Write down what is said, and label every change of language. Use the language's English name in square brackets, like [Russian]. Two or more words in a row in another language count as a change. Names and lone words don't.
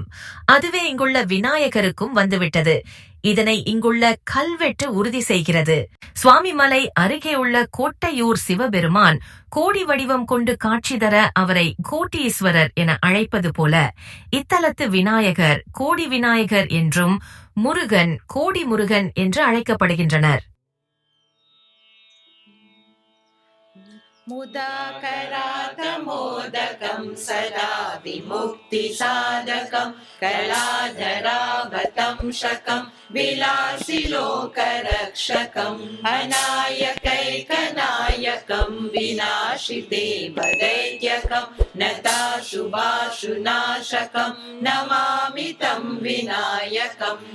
[Tamil] அதுவே இங்குள்ள விநாயகருக்கும் வந்துவிட்டது. இதனை இங்குள்ள கல்வெட்டு உறுதி செய்கிறது. சுவாமிமலை அருகே உள்ள கோட்டையூர் சிவபெருமான் கோடி வடிவம் கொண்டு காட்சி தர அவரை கோட்டீஸ்வரர் என அழைப்பது போல இத்தலத்து விநாயகர் கோடி விநாயகர் என்றும் முருகன் கோடி முருகன் என்று அழைக்கப்படுகின்றனர். [Sanskrit] मुदाकरातमोदकं सदा विमुक्तिसाधकं कलाधरावतंशकं विलासिलोकरक्षकम् अनायकैकनायकं विनाशिते वदैत्यकं नताशुभाशुनाशकं नमामि तं विनायकं